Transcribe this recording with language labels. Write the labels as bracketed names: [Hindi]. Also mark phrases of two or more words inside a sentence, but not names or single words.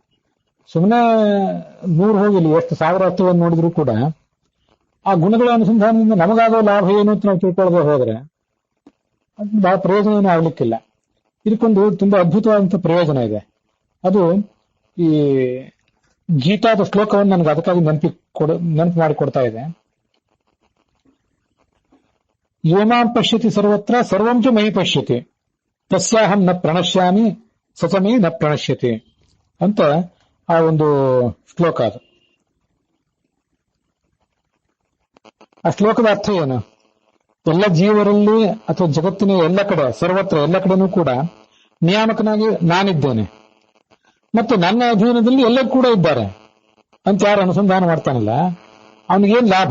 [Kannada] ಸುಮ್ಮನೆ 100 ಹೋಗಿಲ್ಲ, ಎಷ್ಟು 1000 ಅರ್ಥವನ್ನು ನೋಡಿದ್ರು ಕೂಡ ಆ ಗುಣಗಳ ಅನುಸಂಧಾನದಿಂದ ನಮಗಾಗೋ ಲಾಭ ಏನು ಅಂತ ನಾವು ತಿಳ್ಕೊಳ್ಳದೆ ಹೋದ್ರೆ ಅದು ಬಹಳ ಪ್ರಯೋಜನ ಆಗ್ಲಿಕ್ಕಿಲ್ಲ. ಇದಕ್ಕೊಂದು ತುಂಬಾ ಅದ್ಭುತವಾದಂತಹ ಪ್ರಯೋಜನ ಇದೆ. ಅದು ಈ ಗೀತಾದ ಶ್ಲೋಕವನ್ನು ನನಗೆ ಅದಕ್ಕಾಗಿ ನೆನಪು ಮಾಡಿಕೊಡ್ತಾ ಇದೆ. [Sanskrit] ಯೋಮಾಂ ಪಶ್ಯತಿ ಸರ್ವತ್ರ ಸರ್ವಂ ಚ ಮಯಿ ಪಶ್ಯತಿ ತಸ್ಯಾಹಂ ನ ಪ್ರಣಶ್ಯಾಮಿ ಸಚಮೇ ನ ಪ್ರಣಶ್ಯತಿ [Kannada] ಅಂತ ಆ ಒಂದು ಶ್ಲೋಕ. ಅದು ಆ ಶ್ಲೋಕದ ಅರ್ಥ ಏನು? ಎಲ್ಲ ಜೀವರಲ್ಲಿ ಅಥವಾ ಜಗತ್ತಿನ ಎಲ್ಲ ಕಡೆ, ಸರ್ವತ್ರ ಎಲ್ಲ ಕಡೆನೂ ಕೂಡ ನಿಯಾಮಕನಾಗಿ ನಾನಿದ್ದೇನೆ, ಮತ್ತು ನನ್ನ ಅಧೀನದಲ್ಲಿ ಎಲ್ಲರೂ ಕೂಡ ಇದ್ದಾರೆ ಅಂತ ಯಾರು ಅನುಸಂಧಾನ ಮಾಡ್ತಾನಲ್ಲ, ಅವನಿಗೇನ್ ಲಾಭ?